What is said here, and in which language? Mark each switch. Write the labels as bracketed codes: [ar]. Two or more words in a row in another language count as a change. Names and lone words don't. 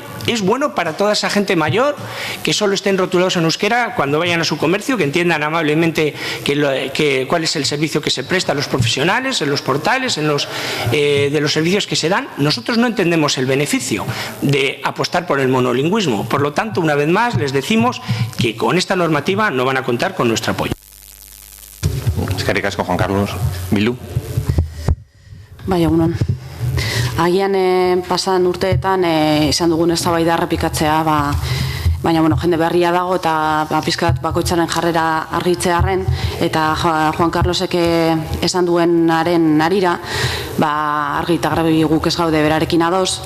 [es] ¿Es bueno para toda esa gente mayor que solo estén rotulados en euskera cuando vayan a su comercio, que entiendan amablemente cuál es el servicio que se presta a los profesionales, en los portales, de los servicios que se dan? Nosotros no entendemos el beneficio de apostar por el monolingüismo. Por lo tanto, una vez más, les decimos que con esta normativa no van a contar con nuestro apoyo. [eu] Eskerrik asko, Juan Carlos. Bildu. Bai, egunon. Agian pasan urteetan izan dugun eztabaida errepikatzea, baina jende berria dago eta pizkat bakoitzaren jarrera argitzearren eta Juan Carlosek esan duenaren harira, argi eta garbi guk ez gaude berarekin ados.